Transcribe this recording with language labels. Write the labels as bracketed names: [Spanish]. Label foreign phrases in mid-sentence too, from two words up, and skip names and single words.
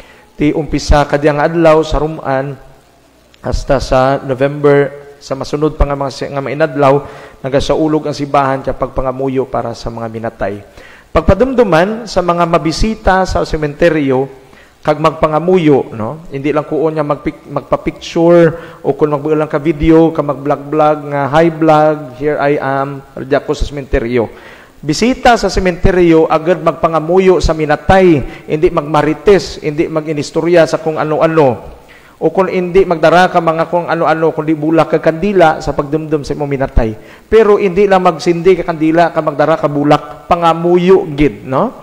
[Hiligaynon] Umpisa kadiyang adlaw sa ruman hasta sa November sa masunod pa nga mga mainadlaw, nagasaulog ang simbahan sa pagpangamuyo para sa mga minatay. Pagpadumduman sa mga mabisita sa sementeryo, kag magpangamuyo, no? Hindi lang kuon nga magpa-picture o kung magbuo lang ka video, ka mag-vlog-vlog nga hi vlog, [English] here I am, [Hiligaynon] Redia ko sa sementeryo. Bisita sa sementeryo, agad magpangamuyo sa minatay, hindi magmarites, hindi mag-inistorya sa kung ano-ano. O kung hindi magdara ka mga kung ano-ano, kundi bulak ka kandila sa pagdumdum sa imong minatay. Pero hindi lang magsindi ka kandila ka magdara ka bulak, pangamuyo gid, no?